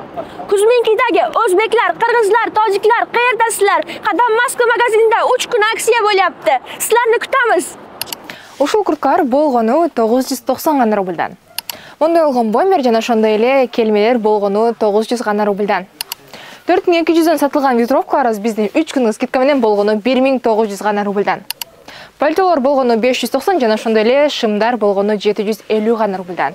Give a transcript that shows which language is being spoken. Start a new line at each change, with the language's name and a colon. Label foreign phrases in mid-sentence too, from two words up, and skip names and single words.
Uzbek: Kuzminkidagi o'zbeklar, qirg'izlar, tojiklar qayerdasizlar? Qadam Moskva magazinida 3 kun aksiya bo'lyapti. Sizlarni kutamiz.
Kyrgyz: Ушул курткалар болгону 990 гана рубльдан. Мындай болгон бомбер жана ошондой эле келмелер болгону 900 гана рубльдан. 4200дөн сатылган ветровкаларыбыз биздин 3 күндүк скидка менен болгону 1900 гана рубльдан. Пальтолор болгону 590 жана ошондой эле шымдар болгону 750 гана рубльдан.